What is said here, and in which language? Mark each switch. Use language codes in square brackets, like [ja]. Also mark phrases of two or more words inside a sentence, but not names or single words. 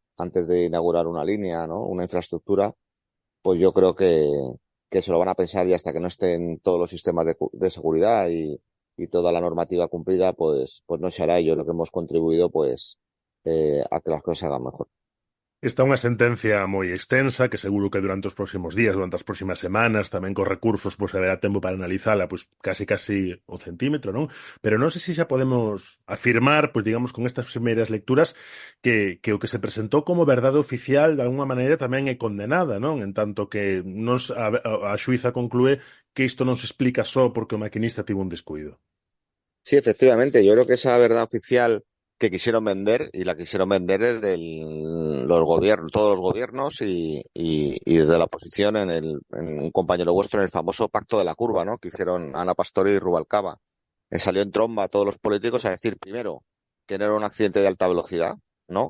[es] Antes de inaugurar una línea, ¿no? Una infraestructura, pues yo creo que se lo van a pensar y hasta que no estén todos los sistemas de seguridad y toda la normativa cumplida, pues no se hará. Yo creo que hemos contribuido, pues, a que las cosas se hagan mejor. [gl] Está unha sentencia moi extensa que seguro que durante os próximos días, durante as próximas semanas, tamén con recursos, pois haberá tempo para analizala, pois casi o centímetro, non? Pero non sei se xa podemos afirmar, pois digamos, con estas primeiras lecturas que o que se presentou como verdade oficial de alguma maneira tamén é condenada, non? En tanto que a xuíza conclúe que isto non se explica só porque o maquinista tivo un descuido. [es] Sí, efectivamente. Yo creo que esa verdad oficial que quisieron vender, y la quisieron vender desde los gobiernos, todos los gobiernos y desde la oposición en un compañero vuestro en el famoso pacto de la curva, ¿no? Que hicieron Ana Pastor y Rubalcaba. Salió en tromba a todos los políticos a decir, primero, que no era un accidente de alta velocidad, ¿no?